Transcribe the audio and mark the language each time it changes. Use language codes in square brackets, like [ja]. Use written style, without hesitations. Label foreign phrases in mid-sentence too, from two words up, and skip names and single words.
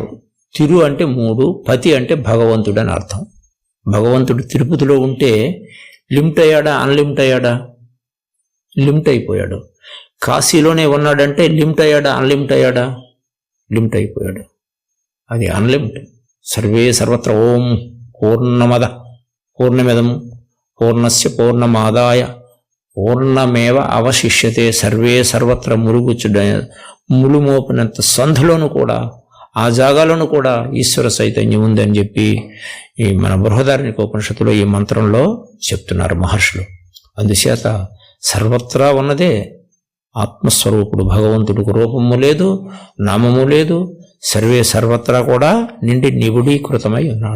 [te] తిరు అంటే 3, పతి అంటే భగవంతుడు అని అర్థం. భగవంతుడు తిరుపతిలో ఉంటే లిమిట్ అయ్యాడా? అన్లిమిట్ అయ్యాడా? లిమిట్ అయిపోయాడు. కాశీలోనే ఉన్నాడంటే లిమిట్ అయ్యాడా? అన్లిమిట్ అయ్యాడా? లిమిట్ అయిపోయాడు. అది అన్లిమిట్. [sa] సర్వే సర్వత్ర ఓం పూర్ణమద పూర్ణమిదం పూర్ణస్య పూర్ణమాదాయ పూర్ణమేవ అవశిష్యతే. సర్వే సర్వత్ర [te] ములుమోపినంత సంధులోను కూడా ఆ జాగాలను కూడా ఈశ్వర చైతన్యం ఉందని చెప్పి ఈ మన బృహదారణ్యక ఉపనిషత్తులో ఈ మంత్రంలో చెప్తున్నారు మహర్షులు. అందుచేత సర్వత్రా ఉన్నదే ఆత్మస్వరూపుడు భగవంతుడికి రూపము లేదు, నామము లేదు, [sa] సర్వే సర్వత్రా [te] కూడా నిండి నిబుడీకృతమై ఉన్నాడు.